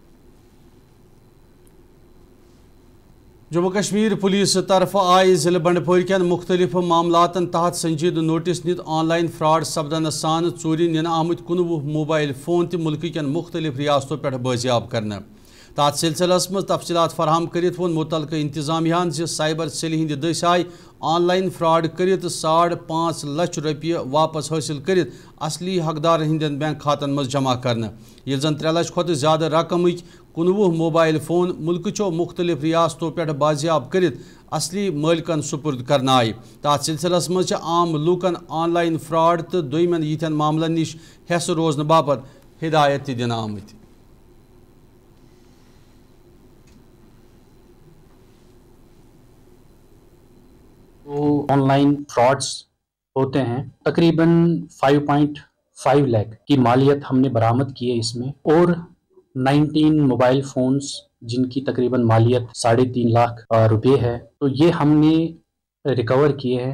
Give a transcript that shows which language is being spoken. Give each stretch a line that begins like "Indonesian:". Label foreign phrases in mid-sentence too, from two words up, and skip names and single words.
Kashmiri: जम्मू कश्मीर पुलिस तरफ आय जिले बंडपोर कन मुख्तलिफ मामलातन तहत संजीद नोटिस नित
English: online fraud
Kashmiri: सपदन सान चोरी निन आमत 19
English: mobile phone
Kashmiri: तो मुल्क कन मुख्तलिफ रियासतों पे बाजियाब करने। तथ सिलसिलस मज तफसीलात फराहम करित वोन मुतलका इंतजामियान
English: cyber cell
Kashmiri: हिंद दस आय
English: online fraud
Kashmiri: करित 5.5 लाख रुपये वापस हासिल करित असली हकदार हिंदन बैंक खातन मज जमा करने। ये जन 3 लाख खुद ज्यादा रकम 19
English: mobile phone
Kashmiri: मुल्क चो मुख्तलिफ रियासतों पे बाजियाब करित असली मालिकन सुपुर्द करने आय। तथ सिलसिलस मज आम लूकन
English: online fraud
Kashmiri: तो दोयमन यिथन मामलन निश हेस रोजन बापत हिदायत दिन आमत।
Hindi: तो
English: online frauds
Hindi: होते हैं, तकरीबन 5.5 लाख की मालियत हमने बरामद की है इसमें, और 19
English: mobile phones
Hindi: जिनकी तकरीबन मालियत 3.5 लाख रुपए है, तो ये हमने रिकवर किए हैं।